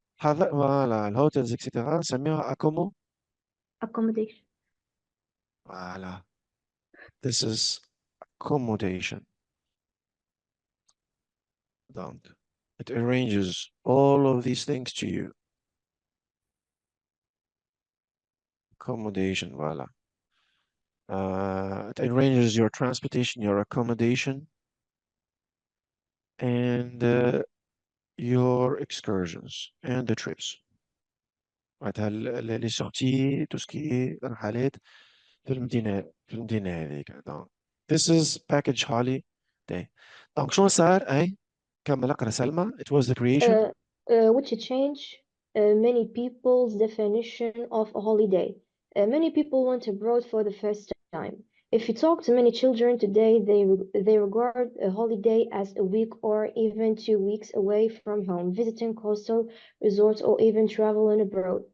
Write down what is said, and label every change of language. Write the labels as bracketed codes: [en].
[ar] هذا فوالا الهوتيلز اكسيتيرا نسميوها أكومو. [en] accommodation. فوالا this is accommodation. Donc it arranges all of these things to you. Accommodation, voila. It arranges your transportation, your accommodation, and your excursions and the trips. [fr] معناتها les sorties, tout ce qui est [ar] رحلات في المدينة هذيك. [en] Donc this is package holiday. [ar] Donc شنو صار؟ أي كمل اقرأ سلمى. [en] It was the creation. Which change many people's definition of a holiday. Many people went abroad for the first time. If you talk to many children today, they regard a holiday as a week or even 2 weeks away from home, visiting coastal resorts or even traveling abroad.